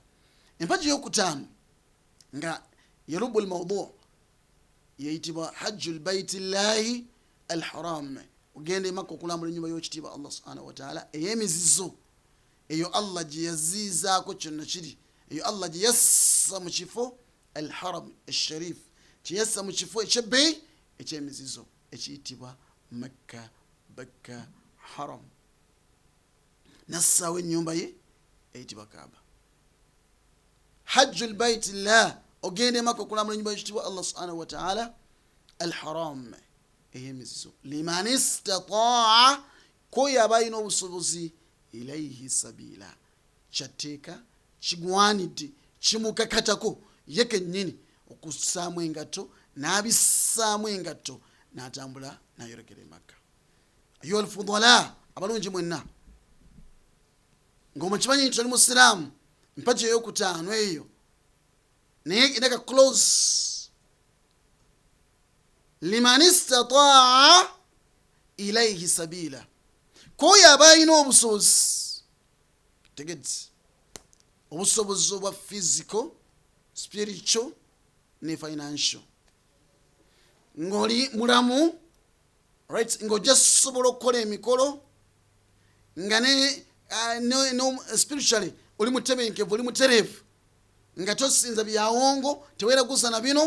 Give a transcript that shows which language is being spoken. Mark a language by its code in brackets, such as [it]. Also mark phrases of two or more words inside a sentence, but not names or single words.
[lg] Empagi eyokutaano nga yarubul mawdu' yeyitibwa [ar] حج بيت الله الحرام, [lg] ogenda Makka okulambula ennyumba y'ekitiibwa [ar] الله سبحانه وتعالى [lg] ey'emizizo, eyo Allah gye yaziizaako kyonna kiri, eyo Allah gye yassa mu kifo [ar] الحرام الشريف, [lg] gye yassa mu kifo ekyebbeeyi eky'emizizo ekiyitibwa Makka Bakka Haram, nassaawo ennyumba ye eyitibwa Kaaba. [ar] حج بيت الله, [lg] ogende Makka okulambula ennyumba y'ekitiibwa [ar] الله سبحانه وتعالى الحرام [lg] ey'emizizo, [ar] لمن استطاع, [lg] koyo aba alina obusobozi, [ar] إليه سبيلا, [lg] kyateeka kigwanidde kimukakatako ye kennyini okussaamu engato n'abissaamu engatto n'atambula n'ayolekera Makka. [ar] أيها الفضلاء, [lg] abalungi mwenna, ng'omukimanyi nti oli musiraamu, mpagi ey'okutaano eyo naye inaka close. [ar] لمن استطاع إليه سبيلا, [lg] koyo aba alina obusobozi, tegedde obusobozi obwa [en] physical, spiritual [lg] ne financial, ng'oli mulamu, right, ng'ojja sobola okukola emikolo, nga no spiritually oli mutebenkevu, oli mutereevu, nga tosinza byawongo, teweeraguza na bino.